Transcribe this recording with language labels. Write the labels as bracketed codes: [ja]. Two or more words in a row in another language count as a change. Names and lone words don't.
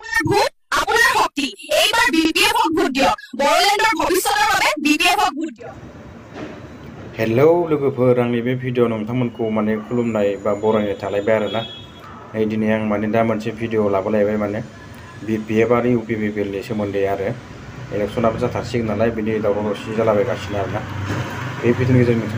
[as] ভোট আপোনাৰ শক্তি এইবাৰ বিপিএফক ভোট দিয়ক বড়োলেণ্ডৰ ভৱিষ্যতৰ বাবে বিপিএফক ভোট দিয়ক [brx] हेलौ लोगोफोर आंनि बे भिडिअ नोंथांमोनखौ माने खुलुमनाय बा बरायनाय थालायबाय आरोना दिनै आं माने दा मोनसे भिडिअ लाबोलायबाय माने बिपिएफ आरो इउपिपिएल नि सोमोन्दै आरो इलेक्शनाबो जाथारसिगोन नालाय बिनि दावराव दावसि जालाबायगासिनो आरोना बे भिडिअनि गेजेरजों नोंथांमोना